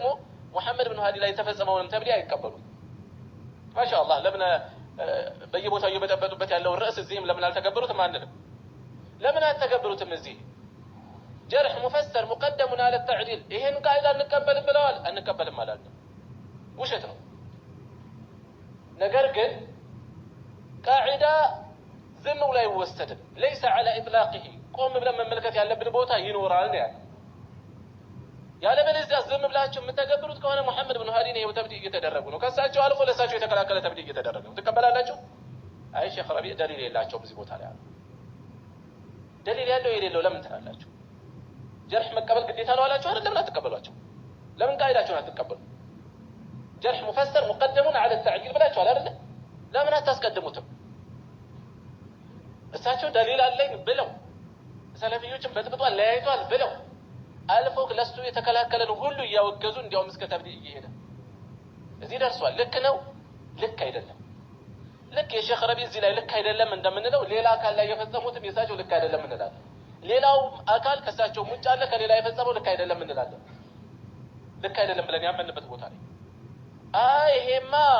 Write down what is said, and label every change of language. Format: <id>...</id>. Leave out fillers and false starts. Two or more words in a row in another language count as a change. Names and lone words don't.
<am>ሙሐመድ ብኑ ሃዲ ላይ የተፈጸመውን ተብዲዕ አይቀበሉም ማሻአላህ ለምን በየቦታው እየበጠበጡበት ያለው ርዕስ እዚህም ለምን አልተከበሩትም አንልም ለምን አልተከበሩትም እዚህ</am> <ar>جرح مفسر مقدم على التعديل</ar> <am>ይሄን ቃይዳ እንቀበል ብለዋል አንቀበልም ማለት ነው ውሸት ነው ነገር ግን ቃይዳ ዝም ብሎ አይወሰድም</am> <ar>ليس على اطلاقه</ar> <am>ቆም ብለን መመልከት ያለብን ቦታ ይኖራል ነው ያለ በለዚያ ዝም ብላችሁ የምትተገብሩት ከሆነ ሙሐመድ ብኑ ሃዲ ነው ተብዲዕ እየተደረጉ ነው ከሳቸው አልፎ ለሳቸው የተከላከለ ተብዲዕ እየተደረገ ነው ተቀበላላችሁ አይ ሼክ ረቢዕ ደሊል የላቸውም እዚህ ቦታ ላይ ደሊል ያለው የሌለው ለምን ትላላችሁ ጀርህ መቀበል ግዴታ ነው አላችሁ አይደል ለምን አትቀበሏቸው ለምን ቃይዳችሁን አትቀበሉ</am> <ar>جرح مفسر مقدم على التعديل</ar> <am>ብላችሁ አይደል ለምን አታስቀድሙትም እሳቸው ደሊል አለኝ ብለው ሰለፊዮችን በጥብጧል ለያይቷል ብለው አልፎክ ለሱ የተከላከለን ሁሉ እያወገዙ እንዲያውም እስከ ተብዲዕ እየሄደ እዚህ ደርሷል ልክ ነው ልክ አይደለም ልክ የሼክ ረቢዕ እዚህ ላይ ልክ አይደለም እንደምንለው ሌላ አካል ላይ የፈጸሙትም የሳቸው ልክ አይደለም እንላለን ሌላው አካል ከሳቸው ሙጭ አለ ከሌላ የፈጸመው ልክ አይደለም እንላለን ልክ አይደለም ብለን ያመንበት ቦታ ላይ ይሄማ</am>